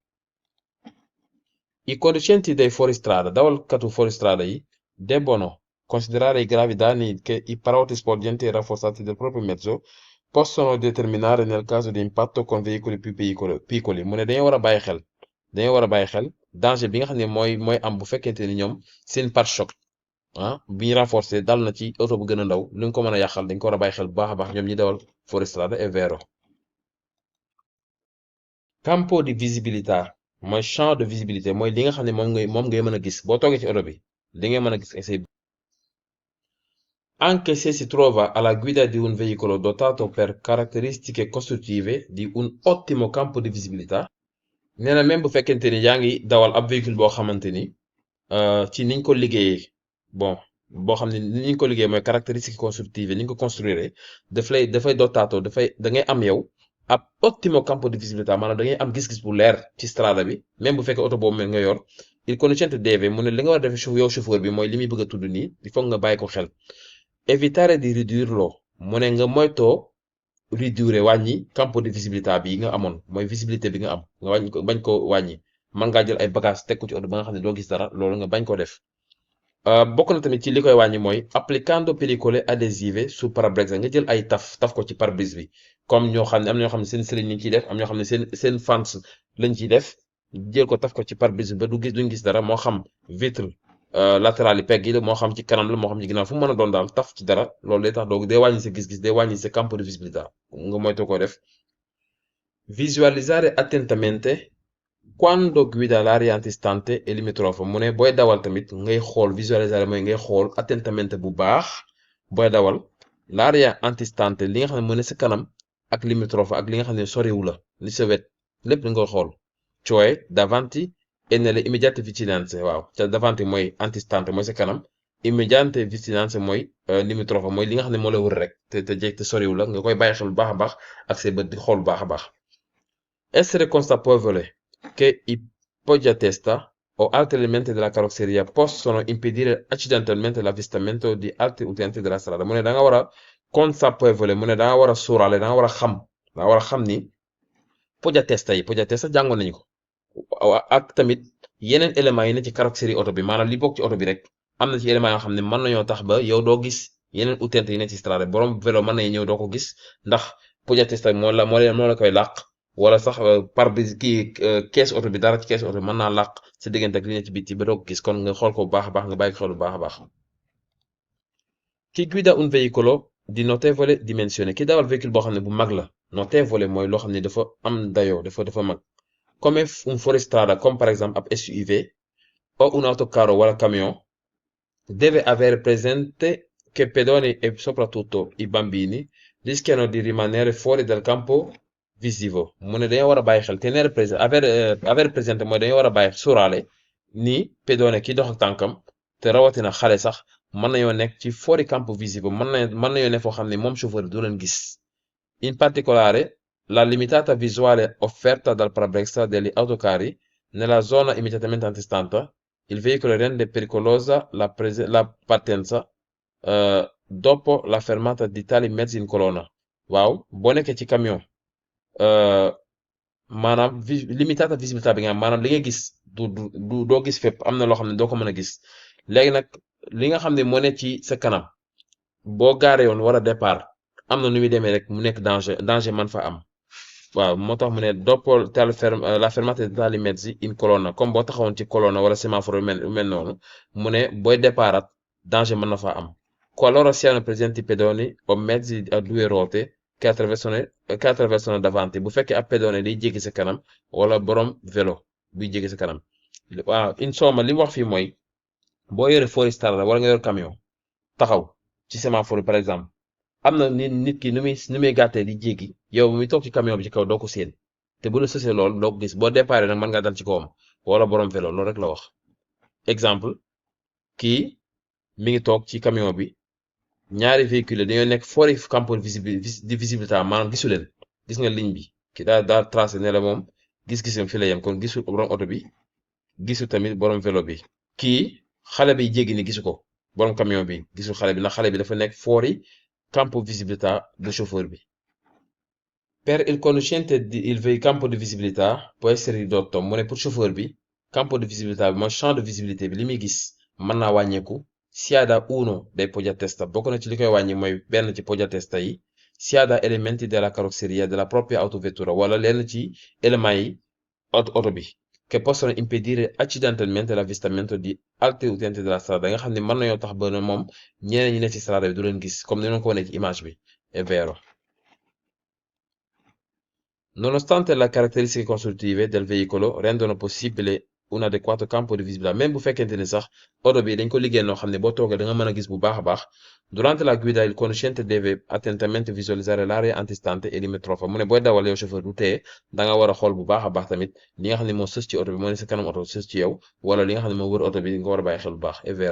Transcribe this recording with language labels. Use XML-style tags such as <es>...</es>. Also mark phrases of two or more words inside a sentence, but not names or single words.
<it>i conducenti dei fuoristrada</it> <wo>dawalkatu fuoristrada yi</wo> <it>debbono Considerare i gravi danni che i parotti sporgenti e rafforzati del proprio mezzo possono determinare nel caso di impatto con veicoli più piccoli</it> <wo>mu ne dañoo war a bàyyi xel danger bi nga xam ne mooy am bu fekkente ni ñoom seen pare-choc bi ñu renforcé dal na ci oto bu gën a ndaw lu nga ko mën a yàqal dañ ko war a bàyyi xel bu baax a baax ñoom ñi dawal fuoristrada</wo> <it>e vero. Campo di visibilità</it> <wo>mooy</wo> <fr>champ de visibilité</fr> <wo>mooy li nga xam ne moom ngay mën a gis boo toogee ci oto bi li ngay mën a gis say.</wo> <it>Anche se si trova alla guida di un veicolo dotato per caratteristiche costruttive di un ottimo campo di visibilità</it> <wo>nee na même bu fekkente ni yaa ngi dawal ab véhicule boo xamante ni ci niñ ko liggéeyee bon boo xam ne niñ ko liggéey mooy</wo> <fr>caractéristiques constructives</fr> <wo>niñ ko construire dafay dotato da ngay am yow ab</wo> <it>ottimo campo di visibilità</it> <wo>maanaam da ngay am gis-gis bu leer ci strada bi même bu fekkee oto boobu nga yor</wo> <it>il conducente deve</it> <wo>mu ne li nga war a def yow chauffeur bi mooy li muy bëgg a tudd nii</wo> <fr>il faut</fr> <wo>nga bàyyi ko xel. Evitare di ridurlo mu ne nga moytoo réduire wàññi</wo> <it>campo di visibilità</it> <wo>bi nga amoon mooy visibilité bi nga am nga wàññi ko bañ ko wàññi mën ngaa jël ay bagages teg ko ci oto ba nga xam ne doo gis dara loolu nga bañ ko def. bokk na tamit ci li koy wàññi mooy</wo> <it>applicando pellicole adesive su parabrezza</it> <wo>nga jël ay taf ko ci pare-brise bi comme ñoo xam ne am na ñoo xam ne seen sëriñ lañ ciy def am ñoo xam ne seen fans lañ ciy def jël ko taf ko ci pare-brise bi ba duñ gis dara moo xam</wo> <fr>vitre latéral</fr> <wo>yi pegg yi la moo xam ci kanam la moo xam ci ginnaaw fu mu mën a doon daal taf ci dara loolu day tax doo day wàññi sa gis-gis day wàññi sa</wo> <it>campo di visibilità</it> <wo>nga moytu ko def.</wo> <it>Visualizzare attentamente quando guida l'area antistante e limitrofa</it> <wo>mu ne booy dawal tamit ngay xool visualizzare mooy ngay xool attentamente bu baax booy dawal</wo> <it>l'area antistante</it> <wo>li nga xam ne mu ne sa kanam ak limitrofa ak li nga xam ne soriwu la li sa wet lépp li nga xool</wo> <it>cioè davanti e nelle immediate vicinanze</it> <wo>waaw ca davanti mooy antistante mooy sa kanam</wo> <it>immediate vicinanze</it> <wo>mooy limitrofa mooy li nga xam ne moo la wër rek te soriwu la nga koy bàyyi xel bu baax a baax ak say bët di xool bu baax a baax.</wo> <it>Essere consapevole che i poggiatesta o altri elementi della carrozzeria possono impedire accidentalmente l'avvistamento di altri utenti della strada</it> <wo>mu ne da nga war a consapevole mu ne da nga war a sóoraale da nga war a xam ni poggiatesta jàngoon nañu ko ak tamit yeneen éléments yi ne ci carrozzerie oto bi maanaam li bokk ci oto bi rek am na ci éléments yoo xam ne mën nañoo tax ba yow doo gis yeneen utenti yi ne ci strada borom vélo mën nañu ñëw doo ko gis ndax poggiatesta moo la koy làq wala sax pare-brise kees oto bi dara ci kees oto bi mën naa làq sa diggante ak li ne ci biti ba doo ko gis kon nga xool ko bu baax a baax nga bàyyi ko xel bu baax a baax.</wo> <it>Chi guida un veicolo di notevole dimensione</it> <wo>ki dawal véhicule boo xam ne bu mag la notevole mooy loo xam ne dafa am dayoo dafa mag</wo> <it>come un fuoristrada</it> <fr>comme par exemple</fr> <wo>ab SUV</wo> <it>o un autocarro</it> <wo>wala camion</wo> <it>deve avere presente che pedoni e soprattutto i bambini rischiano di rimanere fuori dal campo visivo</it> <wo>mu ne dañoo war a bàyyi xel</wo> <it>tenere présent avere présente</it> <wo>mooy dañoo war a bàyyi sóoraale ni pedone ki dox ak tànkam te rawatina xale sax mën nañoo nekk ci</wo> <it>fuori campo visivo</it> <wo>mën nañoo ne foo xam ne moom chauffeur du leen gis.</wo> <it>In particolare la limitata visuale offerta dal parabrezza degli autocarri nella zona immediatamente antistante il veicolo rende pericolosa la partenza dopo la fermata di tali mezzi in colonna</it> <wo>waaw boo nekkee ci camion maanaam</wo> <it>limitata visibilità</it> <wo>bi nga am maanaam li nga gis doo gis fépp am na loo xam ne doo ko mën a gis léegi nag li nga xam ne moo ne ci sa kanam boo gaaree woon war a départ am na nu muy demee rek mu nekk danger man fa am waaw moo tax mu ne</wo> <it>dopo la fermata di tali mezzi in colonna</it> <wo>comme boo taxawoon ci colonna wala semaforo mel noonu mu ne booy déparat danger mën na fa am</wo> <it>qualora siano presenti pedoni o mezzi a due ruote che attraversano davanti</it> <wo>bu fekkee ab pedone day jéggi sa kanam wala borom vélo buy jéggi sa kanam waaw insomma li mu wax fii mooy boo yore fuoristrada wala nga yor camion taxaw ci sémaphore</wo> <fr>par exemple</fr> <wo>am na nit ki nu muy gàttee di jéggi yow mi toog ci camion bi ci kaw doo ko séen te bu la sësee loolu doo ko gis boo déparé nag mën ngaa dal ci kawam wala borom vélo loolu rek la wax exemple kii mi ngi toog ci camion bi ñaari véhicule dañoo nekk</wo> <it>fuori campo di visibilità</it> <wo>maanaam gisu leen gis nga ligne bi ki daal tracé ne la moom gis-gisam fi la yem kon gisu borom oto bi gisu tamit borom vélo bi kii xale bi jéggi ni gisu ko borom camion bi gisu xale bi ndax xale bi dafa nekk</wo> <it>fuori campo visibilità</it> <wo>du chauffeur bi.</wo> <it>Per il conducente il campo di visibilità può essere ridotto</it> <wo>mu ne pour chauffeur bi</wo> <it>campo di visibilità</it> <wo>bi mooy</wo> <fr>champ de visibilité</fr> <it>bi</it> <wo>li muy gis mën naa wàññeeku</wo> <it>sia da uno dei poggiatesta</it> <wo>bokk na ci li koy wàññi mooy benn ci poggiatesta yi</wo> <it>sia da elementi della carrozzeria della propria autovettura</it> <wo>wala lenn ci éléments yi oto bi</wo> <it>che possono impedire accidentalmente l'avvistamento di altri utenti della strada</it> <wo>nga xam ne mën nañoo tax ba ne moom ñeneen ñi ne ci strada bi du leen gis comme ni ñu ko wane ci image bi</wo> <it>è vero. Nonostante le caratteristiche costruttive del veicolo rendono possibile un adeguato campo di visibilità</it> <wo>même bu fekkente ni sax oto bi dañ ko liggéey noo xam ne boo toogee da nga mën a gis bu baax a baax</wo> <it>durante la guida il conducente deve attentamente visualizzare l'area antistante e limetrofa</it> <wo>mu ne booy dawal yow chauffeur du tee da nga war a xool bu baax a baax tamit li nga xam ne moo sës ci oto bi moo ne sa kanam oto sës ci yow wala li nga xam ne moo wër oto bi nga war a bàyyi xel bu baax</wo> <it>è vero.</it>